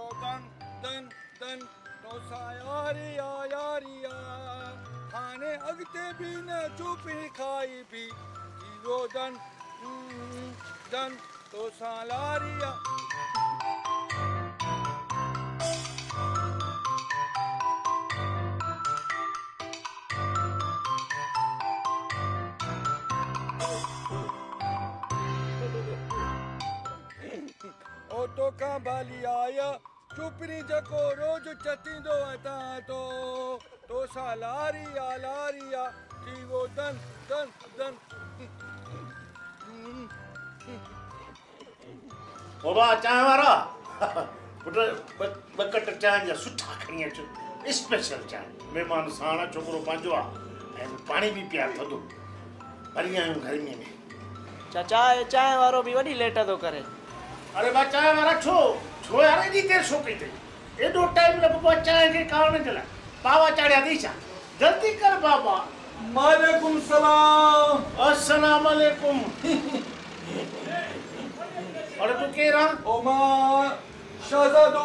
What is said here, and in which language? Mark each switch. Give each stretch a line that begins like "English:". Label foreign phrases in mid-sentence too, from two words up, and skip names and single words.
Sindhi: दन दन दन तोसां यारिया यारिया हाणे अॻिते बि न चुपी खाई पी थी वियो दन दन तोसां लारिया। ओ तोखां बाली आया चुपड़ी जको रोज चतींदो अतां तोसां लारिया लारिया थी वियो दन दन दन। बाबा चांहि वारा पुट बकट चांहि जा सुठा खणी अचो स्पेशल चांहि महिमान साण छोकिरो पंहिंजो आहे ऐं पाणी बि पीआर थधो भरी आहियूं गर्मीअ में। चाचा चांहि वारो बि वॾी लेट थो करे। अरे बा चांहि वारा छो यार एॾी देरि छो कई अथई एॾो टाइम लॻो चांहि खे कावण जे लाइ बाबा चाढ़िया अथई छा जल्दी कर बाबा।
Arabic: وعليكم السلام. السلام عليكم.
Sindhi: अरे तू केरु आहे? ओ मां शहज़ादो।